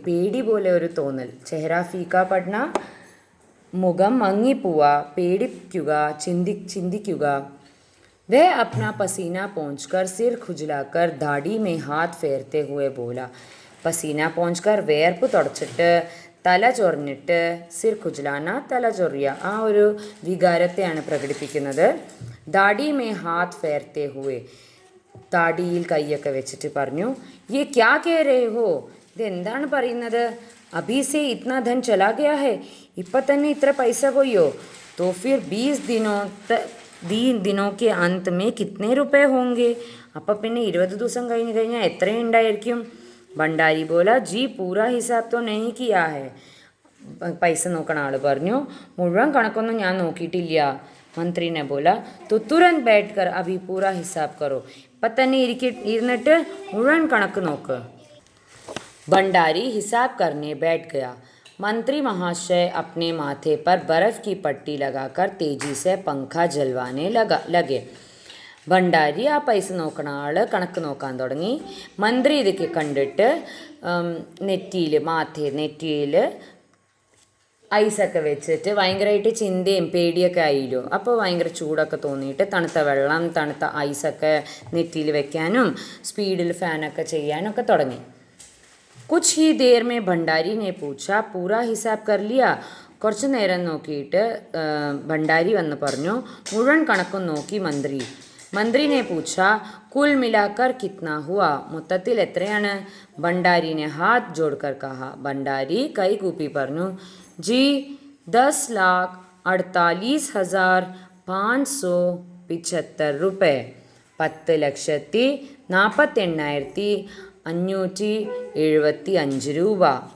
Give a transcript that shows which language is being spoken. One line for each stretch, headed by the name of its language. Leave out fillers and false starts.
Malayalam: പേടി പോലെ ഒരു തോന്നൽ.
Hindi: ചെഹ്റ ഫീക്കാ പട്ന,
Malayalam: മുഖം മങ്ങിപ്പോവുക, പേടിക്കുക, ചിന്തിക്കുക.
Hindi: वह अपना पसीना पोंछकर सिर खुजलाकर दाढ़ी में हाथ फेरते हुए बोला. പസീന പോഞ്ച്
Malayalam: വേർപ്പ് തുടച്ചിട്ട് തല ചൊറിഞ്ഞിട്ട്,
Hindi: സിർ ഖുജ്ലാന
Malayalam: തല ചൊറിയ, ആ ഒരു വികാരത്തെയാണ് പ്രകടിപ്പിക്കുന്നത്.
Hindi: ദാഡി മേ ഹാത്ത് ഫേർത്തെ ഹുവേ,
Malayalam: താടിയിൽ കൈയൊക്കെ വെച്ചിട്ട് പറഞ്ഞു.
Hindi: യേ ക്യാ കേ രേ ഹോ,
Malayalam: ഇതെന്താണ് പറയുന്നത്?
Hindi: അഭി സേ ഇത്നാ ധൻ ചലാ ഗയാ ഹെ,
Malayalam: ഇപ്പം തന്നെ ഇത്ര പൈസ പോയോ?
Hindi: तो फिर 20 दिनों के अंत में कितने रुपए होंगे?
Malayalam: അപ്പം പിന്നെ 20 ദിവസം കഴിഞ്ഞാൽ എത്രയുണ്ടായിരിക്കും?
Hindi: ഭണ്ഡാരി ബോല ജി പൂരാ ഹിസാബ് തോ നഹീ കിയാ ഹെ.
Malayalam: പൈസ നോക്കണ ആൾ പറഞ്ഞു, മുഴുവൻ കണക്കൊന്നും ഞാൻ നോക്കിയിട്ടില്ല.
Hindi: മന്ത്രിനെ ബോല तो तुरंत बैठकर अभी पूरा हिसाब करो.
Malayalam: ഇപ്പം തന്നെ ഇരുന്നിട്ട് മുഴുവൻ കണക്ക് നോക്ക്.
Hindi: भंडारी हिसाब करने बैठ गया. मंत्री महाशय अपने माथे पर बर्फ़ की पट्टी लगाकर तेजी से पंखा जलवाने लगे.
Malayalam: ഭണ്ഡാരി ആ പൈസ നോക്കണ ആൾ കണക്ക് നോക്കാൻ തുടങ്ങി. മന്ത്രി ഇതൊക്കെ കണ്ടിട്ട് നെറ്റിയിൽ ഐസൊക്കെ വെച്ചിട്ട് ഭയങ്കരമായിട്ട് ചിന്തയും പേടിയൊക്കെ ആയില്ലോ. അപ്പോൾ ഭയങ്കര ചൂടൊക്കെ തോന്നിയിട്ട് തണുത്ത വെള്ളം, തണുത്ത ഐസൊക്കെ നെറ്റിയിൽ വെക്കാനും സ്പീഡിൽ ഫാനൊക്കെ ചെയ്യാനൊക്കെ തുടങ്ങി.
Hindi: कुछ ही देर में भंडारी ने पूछा, पूरा हिसाब कर लिया?
Malayalam: കുറച്ച് നേരം നോക്കിയിട്ട് ഭണ്ഡാരി വന്ന് പറഞ്ഞു, മുഴുവൻ കണക്കും നോക്കി മന്ത്രി.
Hindi: മന്ത്രിനെ പൂച്ച കുൽ മിലാക്കർ കിത്ന ഹുവ,
Malayalam: മൊത്തത്തിൽ എത്രയാണ്?
Hindi: ഭണ്ഡാരിനെ ഹാത്ത് ജോഡ്കർ കഹ.
Malayalam: ഭണ്ഡാരി കൈ കൂപ്പി പറഞ്ഞു, ജി 10,48,575 रुपये, 10,48,575 രൂപ.